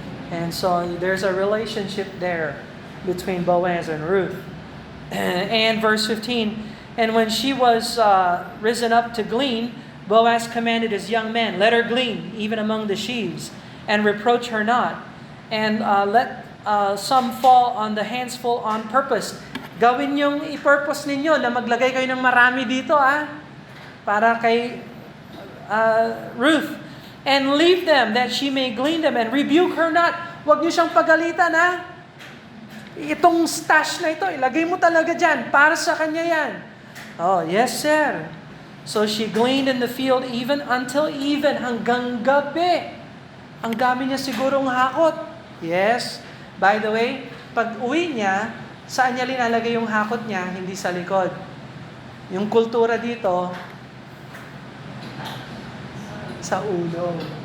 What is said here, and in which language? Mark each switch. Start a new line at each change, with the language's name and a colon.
English: And so, there's a relationship there between Boaz and Ruth. And verse 15, And when she was risen up to glean, Boaz commanded his young men, Let her glean, even among the sheaves, and reproach her not. And let some fall on the hands full on purpose.
Filipino: Gawin yung i-purpose ninyo na maglagay kayo ng marami dito, para kay Ruth.
English: And leave them that she may glean them, and rebuke her not.
Filipino: Huwag niyo siyang pagalitan, Itong stash na ito, ilagay mo talaga dyan. Para sa kanya yan.
English: Oh, yes, sir. So she gleaned in the field even until even,
Filipino: hanggang gabi. Ang dami niya sigurong hakot. Yes.
English: By the way,
Filipino: pag uwi niya, saan niya linalagay yung hakot niya? Hindi sa likod. Yung kultura dito, sa ulo.